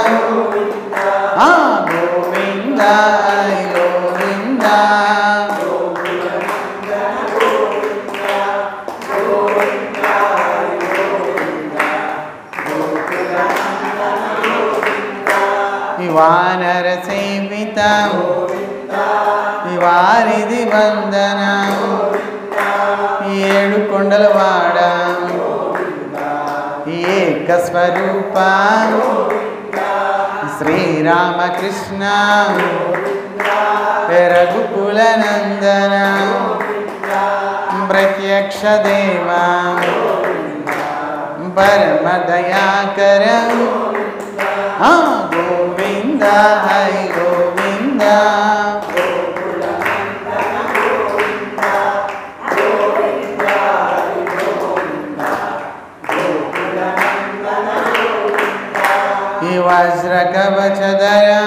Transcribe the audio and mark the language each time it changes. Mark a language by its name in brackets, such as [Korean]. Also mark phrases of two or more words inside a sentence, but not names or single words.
[Sanskrit] गोविन्द गोविन्द वानरसेवित वारिधि वंदन [Telugu] ఏడు కొండలవాడ [Sanskrit] ఏకస్వరూప శ్రీరామకృష్ణ రఘుకుల నందన ప్రత్యక్ష దేవ పరమ దయాకర गोविन्द हरि गोविन्द वज्रकवचधर